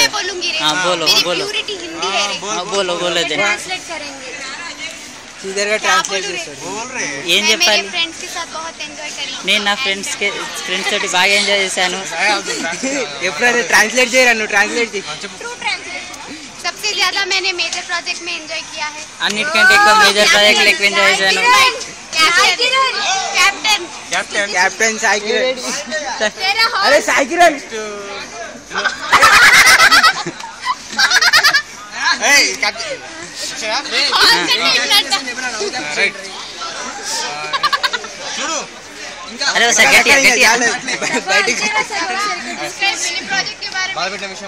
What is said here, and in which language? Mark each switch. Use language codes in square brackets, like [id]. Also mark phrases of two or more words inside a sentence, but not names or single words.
[te] బోలో ఏం చెప్పాలి? నేను నా ఫ్రెండ్స్ తోటి బాగా ఎంజాయ్ చేశాను. ఎప్పుడైనా ట్రాన్స్లేట్ చేయరా? నువ్వు ట్రాన్స్లేట్ చేయి. [hi] सबसे ज्यादा मैंने [en] major project [hi] में एंजॉय किया है. [te] అన్నిటికంటే ఎక్కువ [en] major project [te] ఎక్కువ ఎంజాయ్ చేశాను. [hi] कैप्टन साई किरण. अरे साई किरण [te] చూడు. అరే ఒకసారి గట్టిగా బాధపెట్టిన విషయం